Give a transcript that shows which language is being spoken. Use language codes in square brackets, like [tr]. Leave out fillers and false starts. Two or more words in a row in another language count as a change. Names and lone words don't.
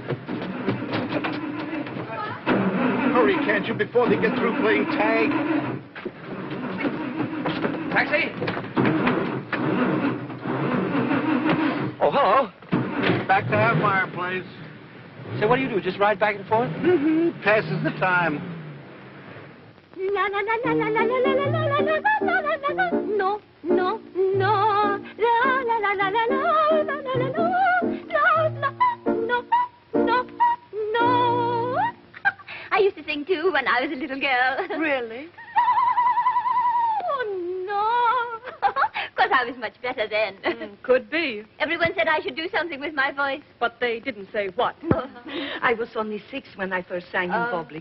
[en] Hurry, can't you, before they get through playing tag? Taxi! Oh, hello. Back to our fireplace. Say, what do? Just ride back and forth? Mm-hmm. Passes the time. La la la la la la la la la la la la la la. No, no, no. La la la la la la la la la la. La la no no no. I used to sing too when I was a little girl. Really? Oh no. Of course, I was much better then. Could be. Everyone said I should do something with my voice. But they didn't say what. I was only 6 when I first sang in public.